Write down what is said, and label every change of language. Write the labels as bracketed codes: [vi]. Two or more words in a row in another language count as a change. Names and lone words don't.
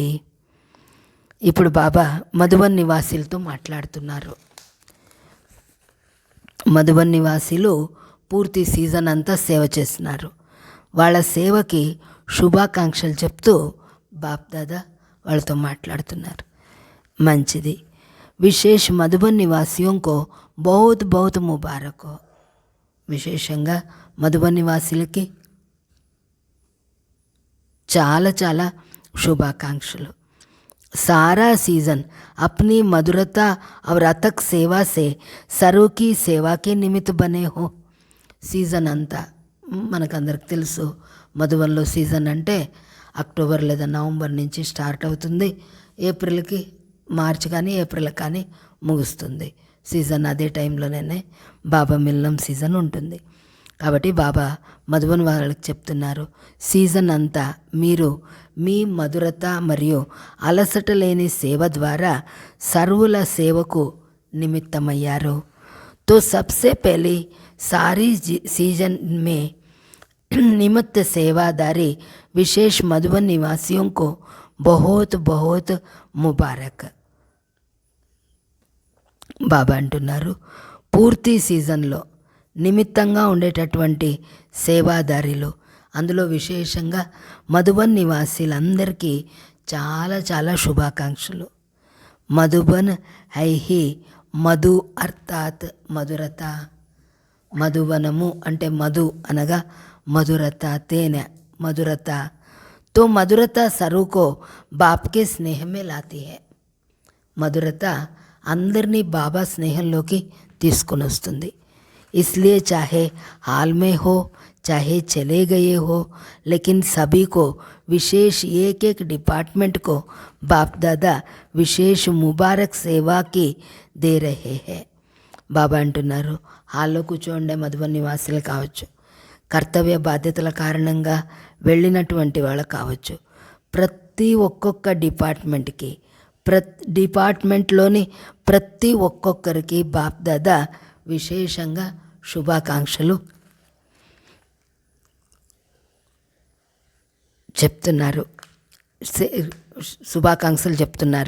[te] ఇప్పుడు బాబా మధుబన్ నివాసీలతో మాట్లాడుతున్నారు. మధుబన్ నివాసీలు పూర్తి సీజన్ అంతా సేవ చేస్తున్నారు. వాళ్ళ సేవకి శుభాకాంక్షలు చెప్తూ బాప్దాదా వాళ్ళతో మాట్లాడుతున్నారు. మంచిది. [hi] विशेष मधुबन निवासियों को बहुत बहुत मुबारक. [te] విశేషంగా మధుబన్ నివాసులకి చాలా చాలా శుభాకాంక్షలు. [hi] सारा सीज़न अपनी मधुरता और अथक सेवा से सर्व की सेवा के निमित्त बने हो. [te] సీజన్ అంతా మనకందరికి తెలుసు. మధువన్లో సీజన్ అంటే అక్టోబర్ లేదా నవంబర్ నుంచి స్టార్ట్ అవుతుంది, ఏప్రిల్కి మార్చ్ కానీ ఏప్రిల్ కానీ ముగుస్తుంది. సీజన్ అదే టైంలోనే బాబా మిల్లం సీజన్ ఉంటుంది. కాబట్టి బాబా మధువన్ వాళ్ళకి చెప్తున్నారు, సీజన్ అంతా మీరు మీ మధురత మరియు అలసట లేని సేవ ద్వారా సర్వుల సేవకు నిమిత్తమయ్యారు. [hi] तो सबसे पहले सारी सीजन में निमित्त सेवादारी विशेष मधुबन निवासियों को बहुत बहुत मुबारक. [te] బాబా అంటున్నారు, పూర్తి సీజన్లో నిమిత్తంగా ఉండేటటువంటి సేవాదారులు, అందులో విశేషంగా మధుబన్ నివాసీలందరికీ చాలా చాలా శుభాకాంక్షలు. [hi] मधुबन है ही, मधु अर्थात मधुरता. [te] మధువనము అంటే మధు అనగా మధురత, తేనె, మధురత. [hi] तो मधुरता सर्व को बाप के स्नेह में लाती है. [te] మధురత అందరినీ బాబా స్నేహంలోకి తీసుకొని వస్తుంది. [hi] इसलिए चाहे हाल में हो चाहे चले गए हो, लेकिन सभी को विशेष एक एक डिपार्टमेंट को बाप दादा विशेष मुबारक सेवा की दे रहे हैं. [te] బాబా అంటున్నారు, హాల్లో కూర్చోండే మధుబన్ నివాసులు కావచ్చు, కర్తవ్య బాధ్యతల కారణంగా వెళ్ళినటువంటి వాళ్ళు కావచ్చు, ప్రతి ఒక్కొక్క డిపార్ట్మెంట్కి డిపార్ట్మెంట్లోని ప్రతి ఒక్కొక్కరికి బాప్ దాదా విశేషంగా శుభాకాంక్షలు చెప్తున్నారు, శుభాకాంక్షలు చెప్తున్నారు.